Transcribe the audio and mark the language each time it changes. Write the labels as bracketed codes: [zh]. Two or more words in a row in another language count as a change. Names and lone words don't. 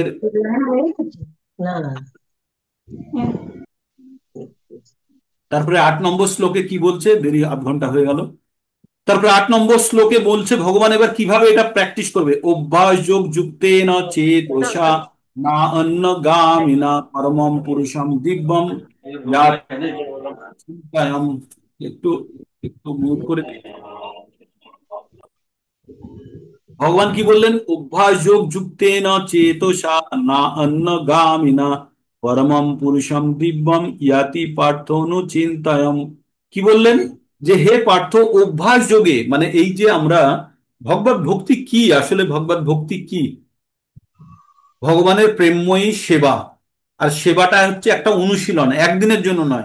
[bn] না না। তারপরে 8 নম্বর শ্লোকে কি বলছে? দেরি, আধ ঘন্টা হয়ে গেল। তারপরে 8 নম্বর শ্লোকে বলছে ভগবান এবার কিভাবে এটা প্র্যাকটিস করবে। [sa] अभ्यास योग युक्ते न चेतसा न अन्य गामिना परमम् पुरुषम् दिव्यम् चिन्तयाम्। [bn] একটু একটু মিউট করে দিই। ভগবান কি বললেন? [sa] अभ्यास योग युक्ते न चेतसा न अन्य गामिना परमम् पुरुषम् दिव्यम् याति पार्थानु चिन्तयम्। [bn] কি বললেন? যে হে পার্থ, অভ্যাস যোগে, মানে এই যে আমরা ভগবত ভক্তি কি, আসলে ভগবত ভক্তি কি? ভগবানের প্রেমময়ী সেবা। আর সেবাটা হচ্ছে একটা অনুশীলন, একদিনের জন্য নয়।